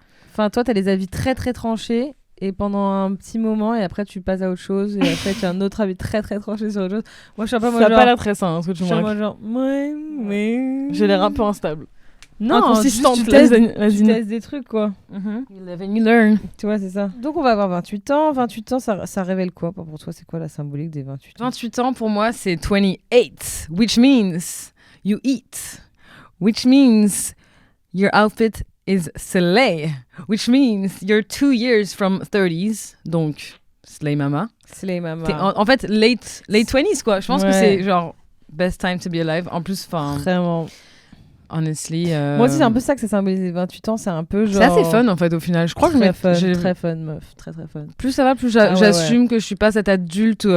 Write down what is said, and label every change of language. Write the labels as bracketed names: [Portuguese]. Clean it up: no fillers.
[French] Enfin, toi, t'as des avis très, très tranchés. Et pendant un petit moment, et après tu passes à autre chose, et après tu as un autre avis très très tranché sur autre chose. Moi je suis un peu ça n'a pas l'air très sain, ce que tu me racontes. Genre, ouais. J'ai l'air un peu instable. Non, inconsistante, tu testes des trucs quoi. [English] You live and you learn. [French] Tu vois, c'est ça. Donc on va avoir 28 ans. 28 ans, ça révèle quoi pour toi? C'est quoi la symbolique des 28 ans? 28 ans pour moi, c'est 28, [English] which means you eat, which means your outfit is slay, which means you're 2 years from 30s, donc slay mama. Slay mama. [French] En fait, [English] late 20s, [French] quoi. Je pense que c'est genre [English] best time to be alive. [French] En plus, enfin... Vraiment. [English] Honestly. [French] Moi aussi, c'est un peu ça que ça symbolise les 28 ans. C'est un peu genre. C'est assez fun en fait au final. Je crois très fun, très fun, meuf. Très très fun. Plus ça va, plus j'assume que je suis pas cette adulte.